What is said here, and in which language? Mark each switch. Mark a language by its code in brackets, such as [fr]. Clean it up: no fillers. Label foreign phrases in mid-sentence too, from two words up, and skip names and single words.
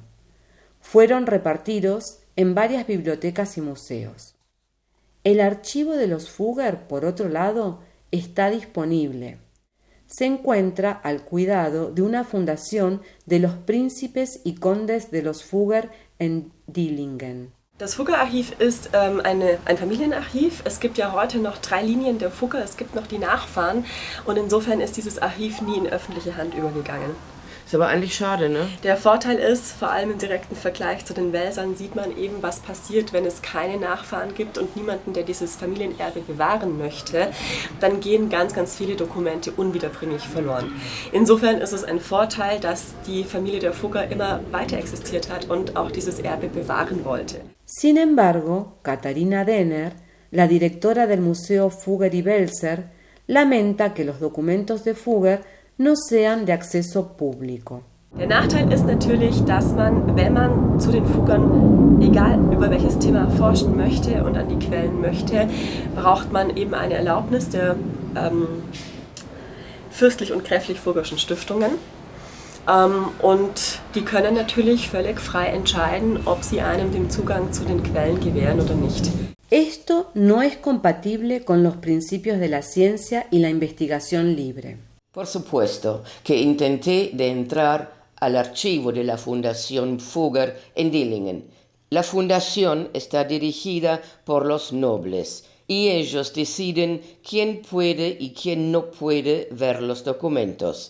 [es] Fueron repartidos en varias bibliotecas y museos. El archivo de los Fugger, por otro lado, está disponible. Se encuentra al cuidado de una fundación de los príncipes y condes de los Fugger en Dillingen. [de] Das Fugger-Archiv ist ein Familienarchiv. Es gibt ja heute noch 3 Linien der Fugger, es gibt noch die Nachfahren und insofern ist dieses Archiv nie in öffentliche Hand übergegangen. Ist aber eigentlich schade, ne? Der Vorteil ist, vor allem im direkten Vergleich zu den Welsern sieht man eben, was passiert, wenn es keine Nachfahren gibt und niemanden, der dieses Familienerbe bewahren möchte. Dann gehen ganz, ganz viele Dokumente unwiederbringlich verloren. Insofern ist es ein Vorteil, dass die Familie der Fugger immer weiter existiert hat und auch dieses Erbe bewahren wollte. [es] Sin embargo, Katharina Denner, la directora del Museo Fugger y Welser, lamenta que los documentos de Fugger no sean de acceso público. [de] Der Nachteil ist natürlich, dass man, wenn man zu den Fuggern, egal über welches Thema, forschen möchte und an die Quellen möchte, braucht man eben eine Erlaubnis der fürstlich und gräflich Fuggerschen Stiftungen. Und die können natürlich völlig frei entscheiden, ob sie einem den Zugang zu den Quellen gewähren oder nicht. [es] Esto no es compatible con los principios de la ciencia y la investigación libre. Por supuesto que intenté de entrar al archivo de la Fundación Fugger en Dillingen. La fundación está dirigida por los nobles y ellos deciden quién puede y quién no puede ver los documentos.